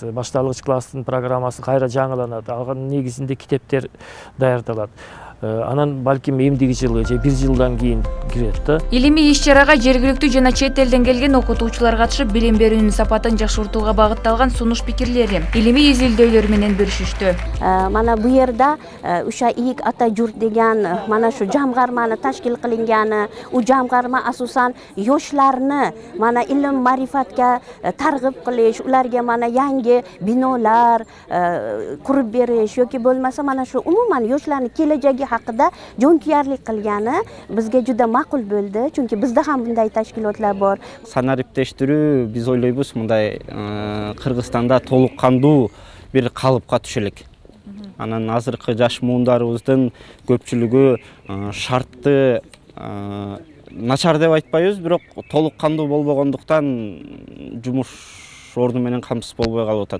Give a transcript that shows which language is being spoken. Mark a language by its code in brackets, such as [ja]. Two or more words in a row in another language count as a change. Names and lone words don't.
[ky] Башталгыч класстын программасы кайра жаңыланат. Алган негизинде китептер даярдалат. анан балким эмдиги жылы же 1 жылдан кийин кирет да. Илимий иш-чарага жергиликтүү жана чет элден келген окутуучулар катышып, билим берүүнүн сапатын жакшыртууга багытталган сунуш пикирлери, илимий изилдөөлөр менен бөлүшүштү. [uz] Mana bu yerda o'sha Iyik ata jurt degan mana shu jamg'armani tashkil qilingani, u jamg'arma asosan yoshlarni mana ilm ma'rifatga targ'ib qilish, ularga mana yangi binolar qurib berish yoki bo'lmasa mana shu umuman yoshlarning kelajagi haqida jonkuyarlik qilgani bizga juda ma'qul bo'ldi, chunki bizda ham bunday tashkilotlar bor. [ky] Санариптештирүү биз ойлойбуз мындай Кыргызстанда толук кандуу бир калыпка түшөлүк. Анан азыркы жаш муундарыбыздын көпчүлүгү шартты начар деп айтпайбыз, бирок толук кандуу болбогондуктан жумуш орду менен камсыз болбой калып атат.